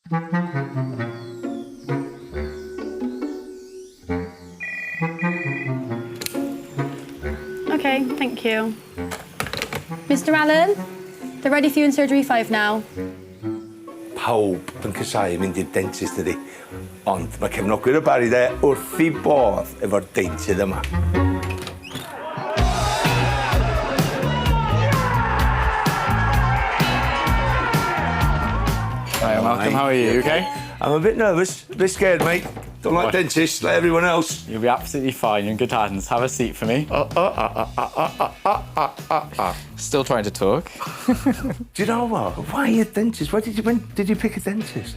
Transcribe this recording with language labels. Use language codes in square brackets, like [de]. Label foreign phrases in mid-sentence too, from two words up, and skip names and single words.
[en] OK, thank you. Mr Allen, they're ready for you in surgery 5 now. [cy] Pawb yn casau mynd i'r dentist ydi. Ond mae cefnogwyr y Barri de wrth I bodd efo'r deintydd yma. [en] Hi, Malcolm, how are you? Okay? I'm a bit nervous, a bit scared, mate. Don't like dentists, like everyone else. You'll be absolutely fine. You're in good hands. Have a seat for me. Still trying to talk. Do you know what? Why are you a dentist? When did you pick a dentist?